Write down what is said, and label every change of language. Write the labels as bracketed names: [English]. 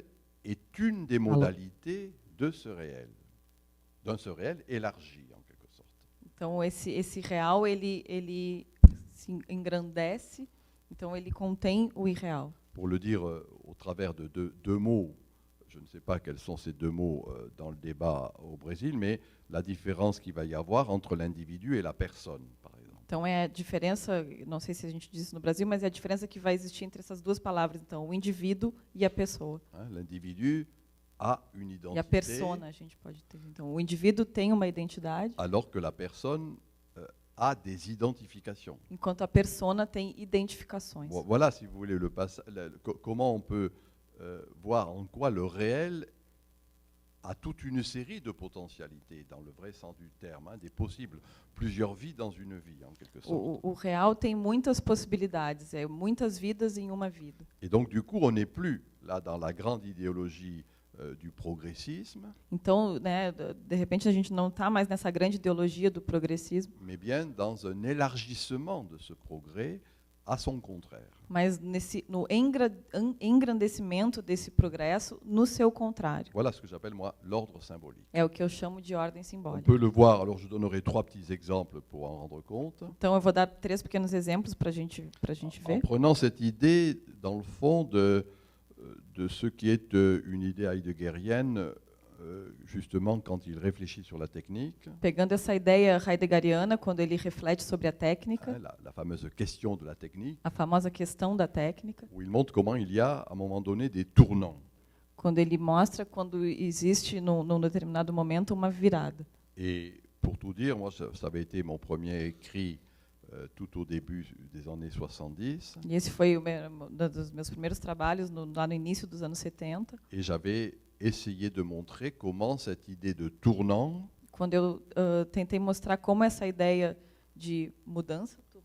[French] virtuel est une des modalités de ce réel, d'un ce réel élargi en quelque sorte. [Portuguese] Então, esse real, ele se engrandece, então ele contém o irreal. [French] Pour le dire au travers de deux mots, je ne sais pas quels sont ces deux mots dans le débat au Brésil, mais la différence qu'il va y avoir entre l'individu et la personne, par exemple. [Portuguese] Então, é a diferença, não sei se a gente diz isso no Brasil, mas é a diferença que vai existir entre essas duas palavras, então, o indivíduo e a pessoa. [French] L'individu a une [Portuguese] E a [French] identité, [Portuguese] persona, a gente pode ter. Então, o indivíduo tem uma identidade, [French] alors que la personne a des identifications. [Portuguese] enquanto a persona tem identificações. [French] Voilà, si vous voulez, comment on peut voir en quoi le réel a toute une série de potentialités, dans le vrai sens du terme, hein, des possibles, plusieurs vies dans une vie, en quelque sorte. [Portuguese] O real tem muitas possibilidades, muitas vidas em uma vida. [French] Et donc, du coup, on n'est plus là dans la grande idéologie du progressisme, [Portuguese] Então, né, de repente a gente não está mais nessa grande ideologia do progressismo, [French] mais bien dans un élargissement de ce progrès à son contraire. [Portuguese] mas no engrandecimento desse progresso no seu contrário. [French] Voilà ce que j'appelle, moi, l'ordre symbolique. [Portuguese] É o que eu chamo de ordem [French] On [Portuguese] simbólica. [French] peut le voir, alors je donnerai 3 petits exemples pour en rendre compte. [Portuguese] Então, eu vou dar 3 pequenos exemplos para a gente [French] En [Portuguese] ver. [French] prenant cette idée, dans le fond, de ce qui est une idée heideggerienne, justement quand il réfléchit sur la technique, [Portuguese] Pegando essa ideia heideggeriana, quando ele reflete sobre a técnica, [French] hein, la fameuse question de la technique, [Portuguese] a famosa questão da técnica, [French] où il montre comment il y a, à un moment donné, des tournants. [Portuguese] quando ele mostra quando existe, num determinado momento, uma virada. [French] Et pour tout dire, moi, ça avait été mon premier écrit tout au début des années 70, [Portuguese] E esse foi um dos meus primeiros trabalhos, lá no início dos anos 70, [French] et j'avais essayé de montrer comment cette idée de tournant, [Portuguese] quando eu tentei mostrar como essa ideia de mudança,